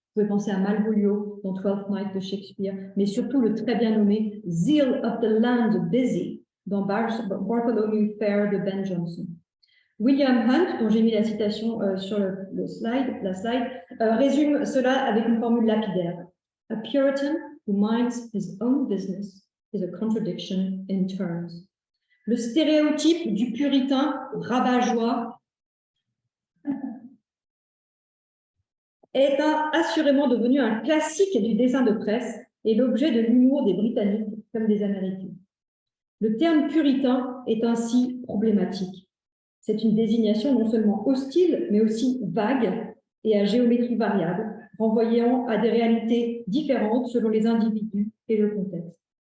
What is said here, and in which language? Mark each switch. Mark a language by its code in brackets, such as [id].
[fr] Vous pouvez penser à Malvolio dans Twelfth Night de Shakespeare, mais surtout le très bien nommé Zeal of the Land Busy dans Bartholomew Fair de Ben Jonson. William Hunt, dont j'ai mis la citation sur la slide, résume cela avec une formule lapidaire. [en] A Puritan who minds his own business is a contradiction in terms. [fr] Le stéréotype du puritain rabat-joie est assurément devenu un classique du dessin de presse et l'objet de l'humour des Britanniques comme des Américains. Le terme puritain est ainsi problématique. C'est une désignation non seulement hostile, mais aussi vague et à géométrie variable, renvoyant à des réalités différentes selon les individus et le contexte.